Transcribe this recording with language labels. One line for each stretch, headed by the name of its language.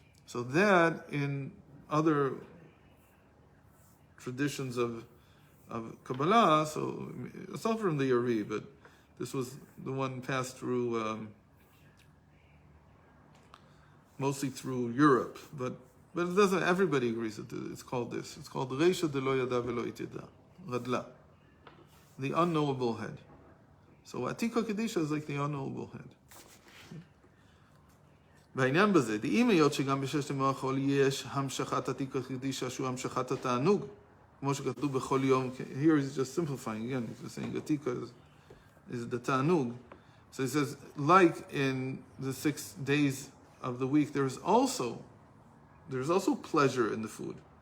English: So that in other traditions of Kabbalah, so it's not from the Yari, but this was the one passed through mostly through Europe, but it doesn't. Everybody agrees that it's called this. It's called Reisha de lo yada velo itida, Radla, the unknowable head. So Atika Kadisha is like the unknowable head.
Hebrew: בעניין בזה, דאם היות שגם בששת ימי החול יש המשכת עתיקה קדישה שהוא המשכת התענוג, כמו שכתוב בכל יום,
English: here he's just simplifying again, he's just saying Atika is the ta'anug. So he says, like in the 6 days of the week, there's also pleasure in the food.